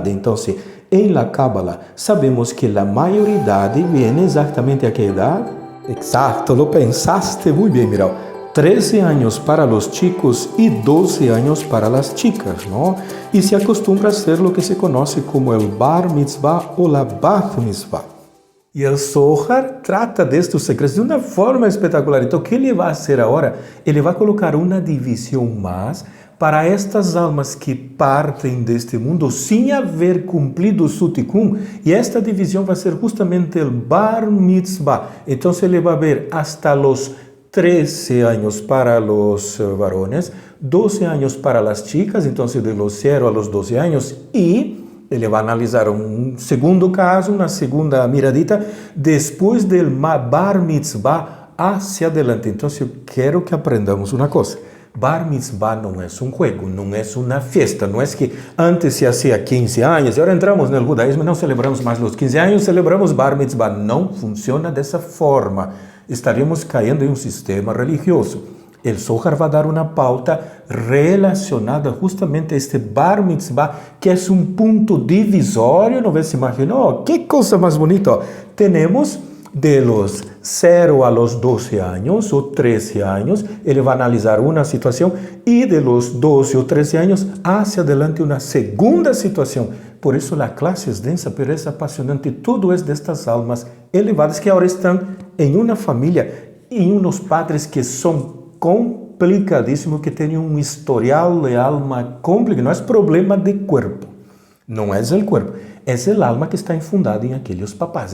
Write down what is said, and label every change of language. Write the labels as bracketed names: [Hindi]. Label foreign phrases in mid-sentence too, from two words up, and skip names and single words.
[Spanish] Entonces, en la Cábala sabemos que la mayoridad viene exactamente a qué edad. Exacto, lo pensaste muy bien, mira. 13 años para los chicos y 12 años para las chicas, ¿no? Y se acostumbra a hacer lo que se conoce como el Bar Mitzvah o la Bat Mitzvah. [Portuguese] E o Zohar trata destes secretos de uma forma espetacular. Então, o que ele vai fazer agora? Ele vai colocar uma divisão mais para estas almas que partem deste mundo sem haver cumprido su tikkun. E esta divisão vai ser justamente o Bar Mitzvah. Então, ele vai ver [Spanish] hasta los 13 años para los varones, 12 años para las chicas, entonces de los 0 a los 12 años, y [Portuguese] ele vai analisar um segundo caso, uma segunda miradita, depois [Spanish] del Bar Mitzvah hacia adelante. [Portuguese] Então, eu quero que aprendamos uma coisa. Bar Mitzvah não é um juego, não é uma festa, não é que antes [Spanish] se hacía [Portuguese] 15 anos, e agora entramos no judaísmo, não celebramos mais os 15 anos, celebramos Bar Mitzvah. Não funciona dessa forma. Estaríamos caindo em um sistema religioso. El Zohar vai dar uma pauta relacionada justamente a este Bar Mitzvah, que é um ponto divisório. Não se imaginou? Que coisa mais bonita! [Spanish] Temos de los 0 a los 12 años o 13 años, [Portuguese] ele vai analisar uma situação e [Spanish] de los [Portuguese] 12 ou 13 anos [Spanish] hacia adelante [Portuguese] uma segunda situação. Por isso a classe é densa, pero é apaixonante. Tudo é destas almas elevadas que agora estão em uma família e uns padres que são complicadíssimos, que têm um historial de alma complicado. Não é problema de corpo, não é o corpo, é o alma que está infundada em aqueles papás.